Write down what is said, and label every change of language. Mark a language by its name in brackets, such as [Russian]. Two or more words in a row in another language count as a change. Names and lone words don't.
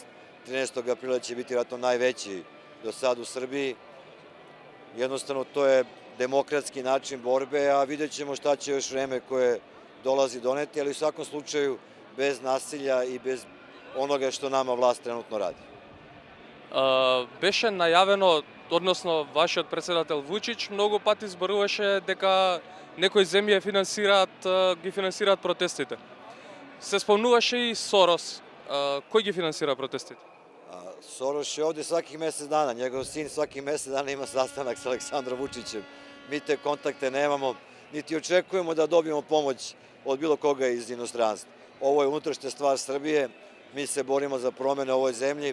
[Serbian] 13. aprila će biti vjerojatno najveći do sad u Srbiji. Jednostavno to je demokratski način borbe, a vidjet ćemo šta će još vreme koje dolazi doneti, ali u svakom slučaju bez nasilja i bez onoga što nama vlast trenutno radi. [Macedonian] Беше најавено, односно вашиот претседател Вучич многу пати зборуваше дека некои земји ги финансираат протестите. Се спомнуваше и Сорос. Кој ги финансира протестите? [Serbian] Soroš je ovde svakih mesec dana. Njegov sin svakih mesec dana ima sastanak sa Aleksandrom Vučićem. Mi te kontakte nemamo, niti očekujemo da dobijemo pomoć od bilo koga iz inostranstva. Ovo je unutrašnja stvar Srbije. Mi se borimo za promene u ovoj zemlji.